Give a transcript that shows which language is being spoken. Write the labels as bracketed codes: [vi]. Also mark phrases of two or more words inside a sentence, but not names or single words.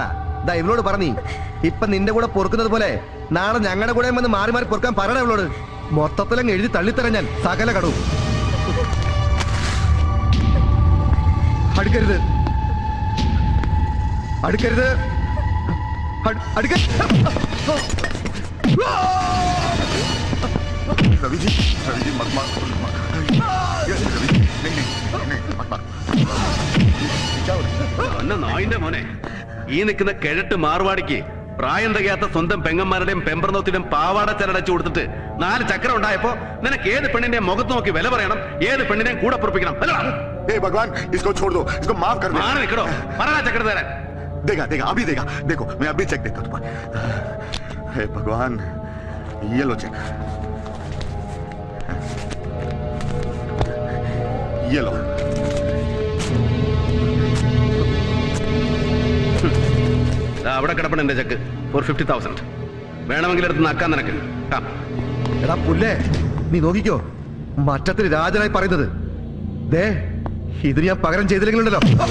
[ml] ദാ ഇവളോട് പറഞ്ഞീ ഇപ്പൊ നിന്റെ കൂടെ പൊറുക്കുന്നത് പോലെ നാളെ ഞങ്ങളുടെ കൂടെ വന്ന് മാറി മാറി പൊറുക്കാൻ പറയണ ഇവളോട്. മൊത്തത്തിലങ്ങ് എഴുതി തള്ളിത്തരാൻ ഞാൻ സകല കടവും. അടുക്കരുത്, അടുക്കരുത്, [hi] रवि जी मत मार। [ml] നായിന്റെ മോനെ, ഈ നിൽക്കുന്ന കിഴട്ട് മാർവാടിക്ക് പ്രായം തികയാത്ത സ്വന്തം പെങ്ങന്മാരുടെയും പെമ്പർനോത്തിന്റെയും പാവാട ചരടച്ചു കൊടുത്തിട്ട് 4 ചക്രം ഉണ്ടായപ്പോ നിനക്ക് ഏത് പെണ്ണിന്റെ മുഖത്ത് നോക്കി വില പറയണം, ഏത് പെണ്ണിനെയും കൂടെ പൊറപ്പിക്കണം. [hi] भगवान इसको छोड़ दो, इसको माफ कर दो। [ml] മാറി നിൽക്കണോ? പറയണ ചക്രം തരാൻ. [hi] देगा देगा अभी देगा, देखो मैं अभी चेक देता हूँ तुम्हारा। हे भगवान, ये लो चेक, ये लो। [ml] അവിടെ കിടപ്പണ എന്റെ [en] cheque for [ml] 50,000. വേണമെങ്കിൽ എടുത്ത് നക്കാൻ നിനക്ക്. എടാ പുല്ലേ, നീ നോക്കിക്കോ, മറ്റത്തിൽ രാജനായി പറയുന്നത്. ദേ ഇത് ഞാൻ പകരം ചെയ്തില്ലെങ്കിലുണ്ടല്ലോ.